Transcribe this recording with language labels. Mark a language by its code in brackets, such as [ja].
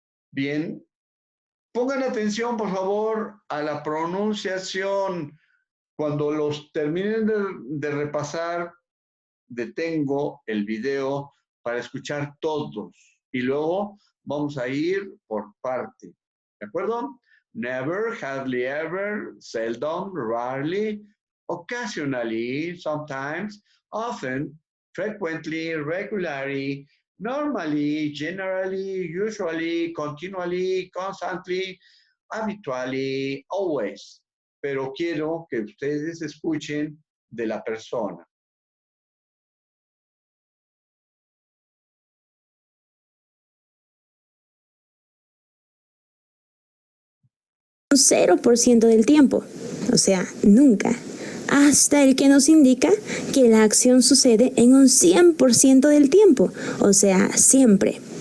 [es] Bien, pongan atención, por favor, a la pronunciación. Cuando los terminen de repasar, detengo el video para escuchar todos y luego vamos a ir por parte. ¿De acuerdo? [en] Never, hardly ever, seldom, rarely, occasionally, sometimes, often, frequently, regularly, normally, generally, usually, continually, constantly, habitually, always. [es] Pero quiero que ustedes escuchen de la persona. 0% del tiempo, o sea, nunca, hasta el que nos indica que la acción sucede en un 100% del tiempo, o sea, siempre.